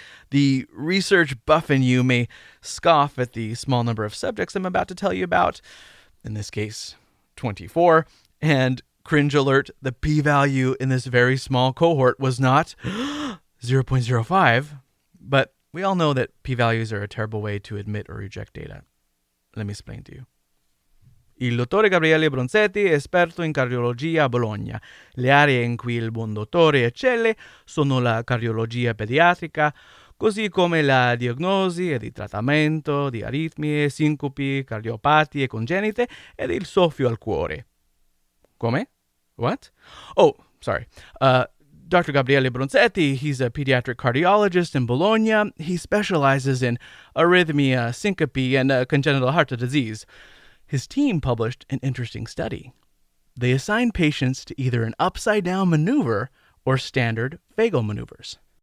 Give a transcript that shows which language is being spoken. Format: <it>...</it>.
<en>The research buff in you may scoff at the small number of subjects I'm about to tell you about, in this case, 24, and cringe alert, the p-value in this very small cohort was not 0.05, but we all know that p-values are a terrible way to admit or reject data. Let me explain to you.</en> <it>Il dottore Gabriele Bronzetti è esperto in cardiologia a Bologna. Le aree in cui il buon dottore eccelle sono la cardiologia pediatrica, così come la diagnosi ed il trattamento di aritmie, sincopi, cardiopatie congenite ed il soffio al cuore. Come?</it> <en>What? Oh, sorry. Dr. Gabriele Bronzetti, he's a pediatric cardiologist in Bologna. He specializes in arrhythmia, syncope, and congenital heart disease. His team published an interesting study. They assigned patients to either an upside-down maneuver or standard vagal maneuvers.</en>